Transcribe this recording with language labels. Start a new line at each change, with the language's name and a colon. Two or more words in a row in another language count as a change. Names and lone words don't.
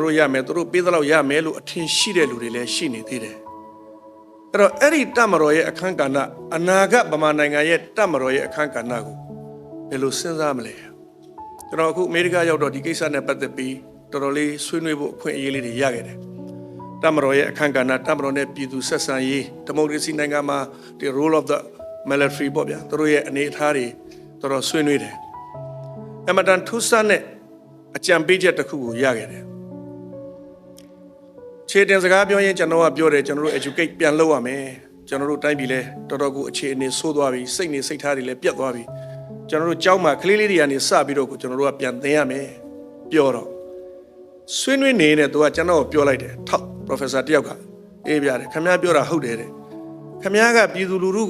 Burmese: တို့ရမယ်သူတို့ပေးသလောက်ရမယ်လို့အထင်ရှိတဲ့လူတွေလည်းရှိနေသေးတယ်အဲ့တော့အဲ့ဒီတပ်မတော်ရဲ့အခန်းကဏ္ဍအနာ ဂတ်ဗမာနိုင်ငံရဲ့တပ်မတော်ရဲ့အခန်းကဏ္ဍကိုဘယ်လိုစဉ်းစားမလဲကျွန်တော်အခုအမေရိကရောက်တော့ဒီကိစ္စနဲ့ပတ်သက်ပြီးတော်တော်လေးဆွေးနွေးဖို့အခွင့်အရေးလေးတွေရခဲ့တယ်တပ်မတော်ရဲ့အခန်းကဏ္ဍတပ်မတော်နဲ့ပြည်သူဆက်ဆံရေးဒီမိုကရေစီနိုင်ငံမှာဒီ
English: role of the military
Burmese: ပေါ့ဗျာသူတို့ရဲ့အနေအထားတွေတော်တော်ဆွေးနွေးတယ်အမတန်ထူးဆန်းတဲ့အကြံပေးချက်တစ်ခုကိုရခဲ့တယ် ခြေတင်စကားပြောရင်ကျွန်တော်ကပြောတယ်ကျွန်တော်တို့ educate ပြန်လုပ်ရမယ်ကျွန်တော်တို့တိုင်းပြည်လဲတော်တော်ကိုအခြေအနေဆိုးသွားပြီစိတ်နေစိတ်ထားတွေလည်းပြတ်သွားပြီကျွန်တော်တို့ကြောက်မှကလေးလေးတွေကနေစပြီးတော့ကျွန်တော်တို့ကပြန်သင်ရမယ်ပြောတော့ဆွေးနွေးနေတဲ့သူကကျွန်တော်ကိုပြောလိုက်တယ်ထောက် professor တယောက်ကအေးပြတယ်ခင်ဗျားပြောတာဟုတ်တယ်တဲ့ခင်ဗျားကပြည်သူလူထု